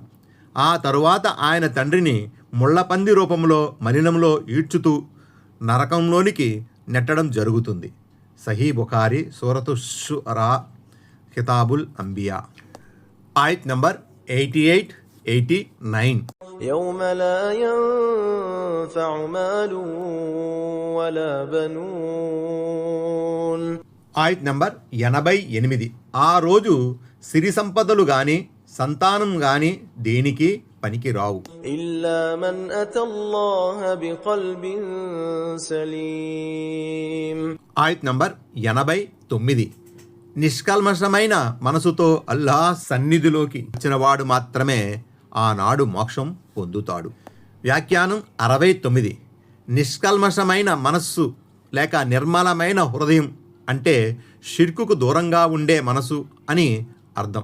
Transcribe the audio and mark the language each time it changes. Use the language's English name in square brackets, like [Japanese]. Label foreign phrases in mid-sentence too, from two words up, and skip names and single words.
[Telugu] ఆ తరువాత ఆయన తండ్రిని ముళ్ళపంది రూపంలో మలినంలో ఈడ్చుతూ నరకంలోనికి నెట్టడం జరుగుతుంది. సహీ బుఖారీ సూరతు షురా కితాబుల్ అంబియా. ఆయత్ నంబర్ 88, 89. [Arabic] يوم لا ينفع مال ولا بنون. [Telugu] ఆయత్ నంబర్ 88. ఆ రోజు సిరి సంపదలు గాని సంతానం గాని దేనికి పనికి రావు. [Arabic] إلا من أتى الله بقلب سليم. [Telugu] ఆయత్ నంబర్ 89. నిష్కల్మషమైన మనసుతో అల్లాహ్ సన్నిధిలోకి వచ్చినవాడు మాత్రమే ఆనాడు మోక్షం పొందుతాడు. వ్యాఖ్యానం 69. నిష్కల్మషమైన మనస్సు లేక నిర్మలమైన హృదయం అంటే షిర్కుకు దూరంగా ఉండే మనసు అని అర్థం.